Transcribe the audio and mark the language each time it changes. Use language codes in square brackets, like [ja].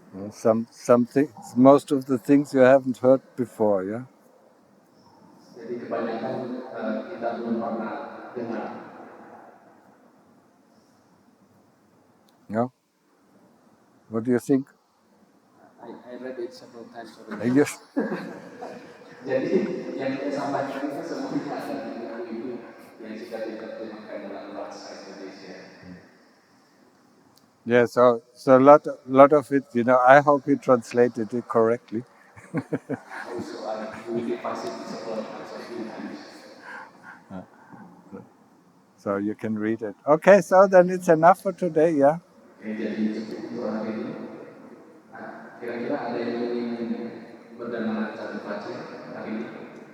[en] Some things, most of the things you haven't heard before, yeah. [id] Jadi kebanyakan kita belum pernah dengar. [en] No. What do you think? I read it several times already. Yes. [id] Jadi yang saya sampaikan itu semuanya ada di buku yang sudah diterjemahkan dalam bahasa Indonesia. [en] Yeah, so a lot of it, I hope you translated it correctly. Also, I will pass it several times. So you can read it. Okay, so then it's enough for today, yeah? [id] Jadi cukup untuk hari ini. Kira-kira ada yang ingin bagaimana cara baca hari ini?